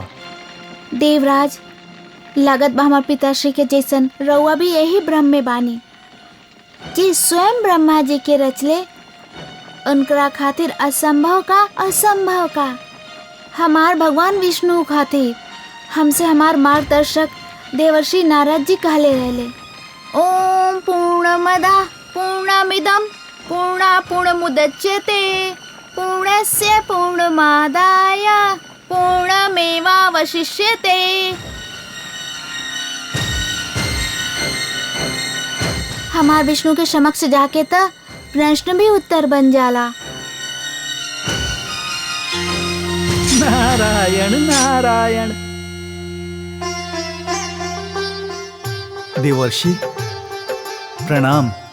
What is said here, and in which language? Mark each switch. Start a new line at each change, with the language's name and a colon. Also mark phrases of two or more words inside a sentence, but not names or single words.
Bhojpuri: देवराज, लागत बा हमार पिताश्री के जैसन रउआ भी यही भ्रम में बानी कि स्वयं ब्रह्मा जी के रचले उनकरा खातिर असंभव का हमार भगवान विष्णु खातिर हमसे हमार मार्गदर्शक देवर्षि नारद जी कहले रहले,
Sanskrit: ओम पूर्णमदः पूर्णमिदं पूर्णमुदच्यते पूर्णस्य पूर्णमादाय पूर्णमेवावशिष्यते।
Bhojpuri: हमार विष्णु के समक्ष जाके त प्रश्न भी उत्तर बन जाला। नारायण नारायण। देवर्षि प्रणाम।